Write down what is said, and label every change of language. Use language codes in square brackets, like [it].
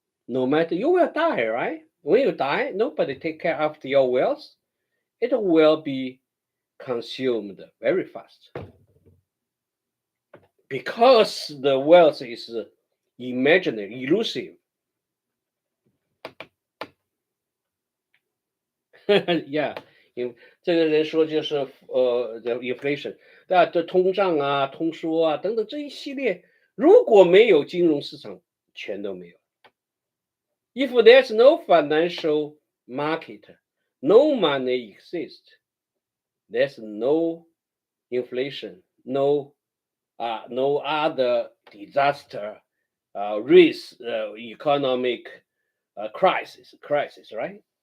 [en] No matter, you will die, right? When you die, nobody take care of your wealth. It will be consumed very fast. Because the wealth is imaginary, elusive. [zh] Yeah, 这个人说就是inflation， 对吧？这通胀啊、通缩啊等等这一系列，如果没有金融市场，全都没有。 [en] If there's no financial market, no money exists. There's no inflation, no other disaster, risk, economic crisis, right?